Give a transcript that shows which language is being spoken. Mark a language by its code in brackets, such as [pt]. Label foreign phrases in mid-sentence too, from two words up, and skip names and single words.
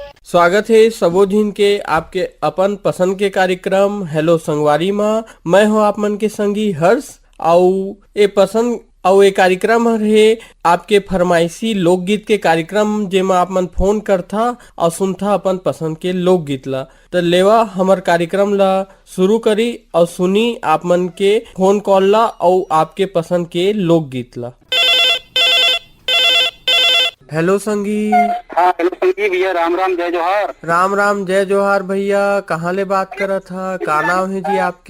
[hne] स्वागत है सबोझिन के आपके अपन पसंद के कार्यक्रम हेलो संगवारी माँ। मैं हूँ आप मन के संगी हर्ष। आउ ए पसंद आउ ए कार्यक्रम है आपके फरमाइशी लोकगीत के कार्यक्रम जेमा आप मन फोन करथा और सुनथा अपन पसंद के लोकगीत ला। तो लेवा हमर कार्यक्रम ला शुरू करी और सुनी आप मन के फोन कॉल ला और आपके पसंद के लोकगीत ला। हेलो संगी। हाँ हेलो संगी भैया, राम राम जय जोहार। राम राम जय जोहार भैया। कहाँ ले बात करत था? का नाम है जी आपके?